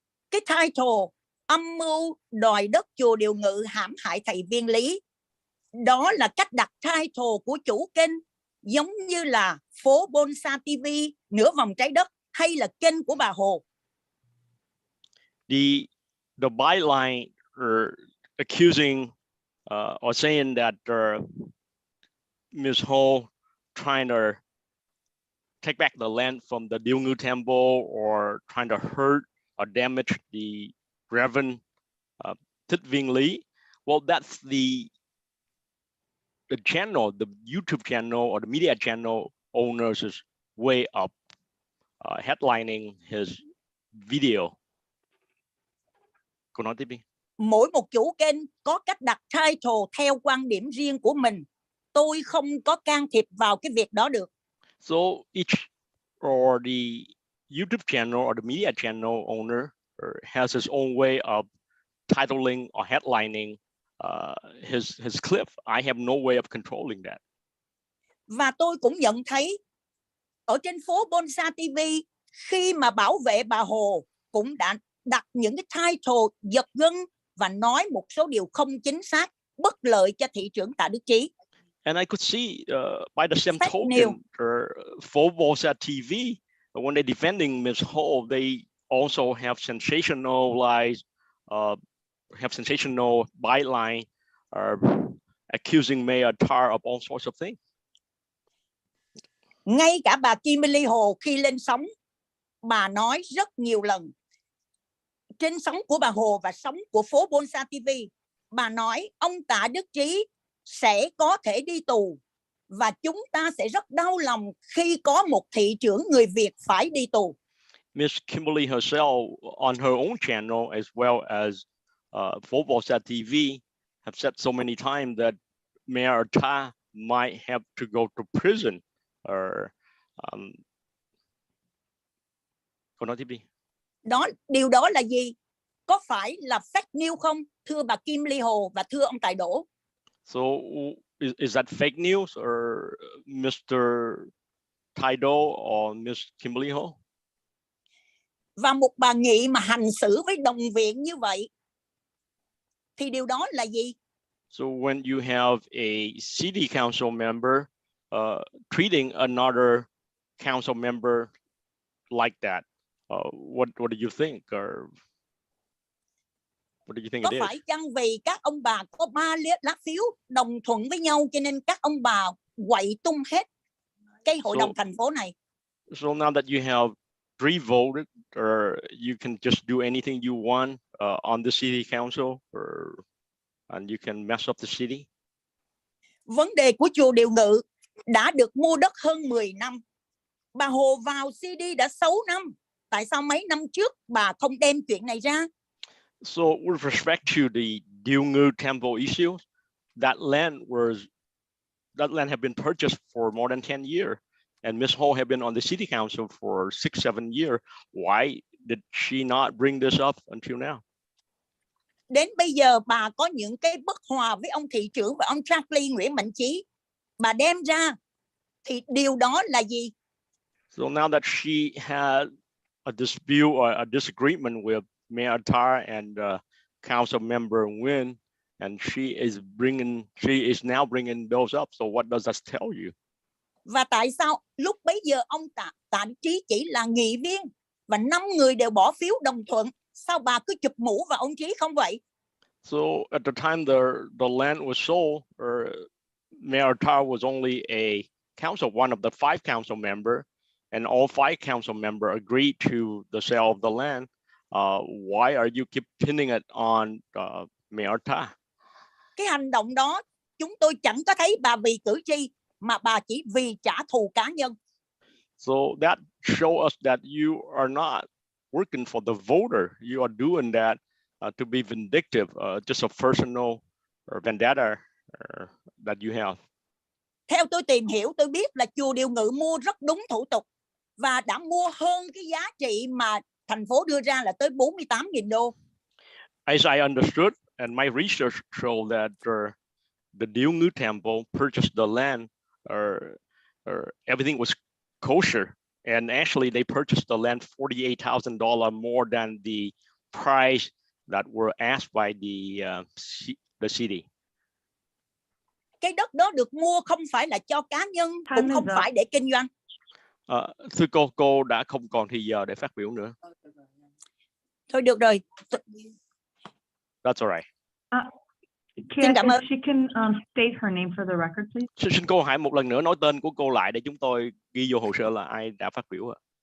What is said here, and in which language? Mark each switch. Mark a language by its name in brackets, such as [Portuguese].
[Vietnamese] Cái title âm mưu đòi đất chùa Điều Ngự hãm hại thầy Viên Lý, đó là cách đặt title của chủ kênh, giống như là PhoBolsaTV, Nửa Vòng Trái Đất, hay là kênh của bà Hồ. [English] The byline accusing or saying that Ms. Ho trying to take back the land from the Điều Ngự Temple or trying to hurt or damage the Reverend Thích Viên Lý. Well, that's the channel, the YouTube channel or the media channel owner's way of headlining his video. [Vietnamese] Cô nói tiếp đi. Mỗi một chủ kênh có cách đặt title theo quan điểm riêng của mình. Tôi không có can thiệp vào cái việc đó được. [English] So each or the YouTube channel or the media channel owner has his own way of titling or headlining his clip. I have no way of controlling that. [Vietnamese] Và tôi cũng nhận thấy ở trên PhoBolsaTV, khi mà bảo vệ bà Hồ cũng đã đặt những cái title giật gân và nói một số điều không chính xác, bất lợi cho thị trưởng Tạ Đức Chí. [English] And I could see by the same token, PhoBolsaTV, when they're defending Ms. Ho, they also have sensationalized, have sensational byline, accusing Mayor Tar of all sorts of things. [Vietnamese] Ngay cả bà Kimberly Hồ khi lên sóng, bà nói rất nhiều lần trên sóng của bà Hồ và sóng của PhoBolsaTV, bà nói ông Tạ Đức Chí sẽ có thể đi tù và chúng ta sẽ rất đau lòng khi có một thị trưởng người Việt phải đi tù. [English] Miss Kimberly herself on her own channel as well as PhoBolsaTV have said so many times that Mayor Ta might have to go to prison or [Vietnamese] cô nói tiếp đi. Điều đó là gì? Có phải là fake news không, thưa bà Kim Ly Hồ và thưa ông Tài Đỗ? [English] So is that fake news or Mr. Tidal or Miss Kimberly Ho? [Vietnamese] Và một bà nghị mà hành xử với đồng viện như vậy thì điều đó là gì? [English] So when you have a city council member treating another council member like that, what do you think, or what do you think [Vietnamese] có [English] it is? [Vietnamese] Có phải chăng vì các ông bà có 3 lá phiếu đồng thuận với nhau cho nên các ông bà quậy tung hết cái hội đồng thành phố này? [English] So now that you have 3 voted, or you can just do anything you want on the city council, and you can mess up the city. [Vietnamese] Vấn đề của chùa Điều Ngự đã được mua đất hơn 10 năm. Bà Hồ vào CD đã 6 năm. Tại sao mấy năm trước bà không đem chuyện này ra? [English] So with respect to the Điều Ngự temple issue, that land had been purchased for more than 10 years, and Ms. Ho had been on the city council for 6-7 years. Why did she not bring this up until now? [Vietnamese] Đến bây giờ bà có những cái bất hòa với ông thị trưởng và ông Charlie Nguyễn Mạnh Chí, bà đem ra thì điều đó là gì? [English] So now that she had a dispute or a disagreement with Mayor Tar and council member Nguyen, and she is now bringing those up. So what does that tell you? [Vietnamese] Và tại sao lúc bấy giờ ông Tạ Trí chỉ là nghị viên và 5 người đều bỏ phiếu đồng thuận, sao bà cứ chụp mũ vào ông Trí không vậy? [English] So at the time the land was sold, Mayor Tar was only a one of the 5 council members, and all 5 council members agreed to the sale of the land. Why are you keep pinning it on Mayor Tar? [Vietnamese] Cái hành động đó chúng tôi chẳng có thấy bà vì cử tri, mà bà chỉ vì trả thù cá nhân. [English] So that shows us that you are not working for the voter. You are doing that to be vindictive, just a personal vendetta that you have. [Vietnamese] Theo tôi tìm hiểu, tôi biết là chùa Điều Ngự mua rất đúng thủ tục và đã mua hơn cái giá trị mà thành phố đưa ra là tới 48.000 đô. [English] As I understood, and my research showed that the Điều Ngự Temple purchased the land, everything was kosher, and actually they purchased the land $48,000 more than the price that were asked by the city. [Vietnamese] Cái đất đó được mua không phải là cho cá nhân, cũng không phải để kinh doanh. Thưa cô đã không còn thì giờ để phát biểu nữa. Thôi được rồi. [English] That's all right. [Vietnamese] Xin cảm ơn. [English] She can state her name for the record, please. [Vietnamese] Xin cô hãy một lần nữa nói tên của cô lại để chúng tôi ghi vô hồ sơ là ai đã phát biểu ạ.